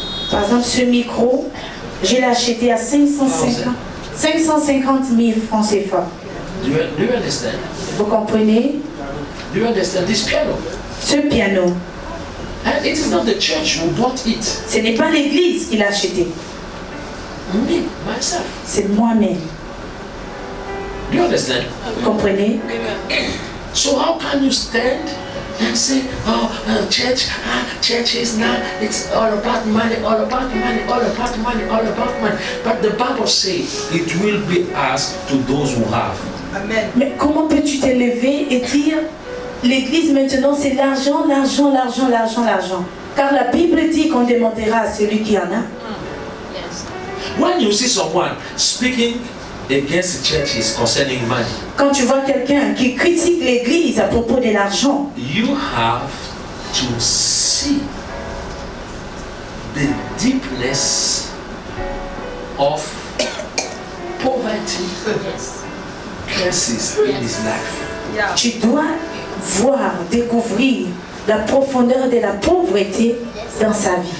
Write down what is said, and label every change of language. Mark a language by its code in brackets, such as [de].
[fr] Par exemple, ce micro, je l'ai acheté à 550 000 francs CFA. [en] Do you understand? [fr] Vous comprenez? [en] Do you understand this piano? [fr] Ce piano, [en] And it is not the church who bought it. [fr] ce n'est pas l'église qui l'a acheté, [en] Me, myself. [fr] c'est moi-même. [en] Do you understand? [fr] Vous comprenez? [en] So how can you stand and say, oh, church is now, it's all about money, all about money, all about money, all about money. But the Bible says it will be asked to those who have. [fr] Mais comment peux-tu te lever et dire, l'église maintenant c'est l'argent, l'argent, l'argent, l'argent, l'argent. Car la Bible dit qu'on demandera à celui qui en a. [en] When you see someone speaking against the churches concerning money, [fr] Quand tu vois quelqu'un qui critique l'église à propos de l'argent, [en] you have to see the deepness of poverty curses in his life. [fr] tu dois voir, découvrir la profondeur de la pauvreté dans sa vie.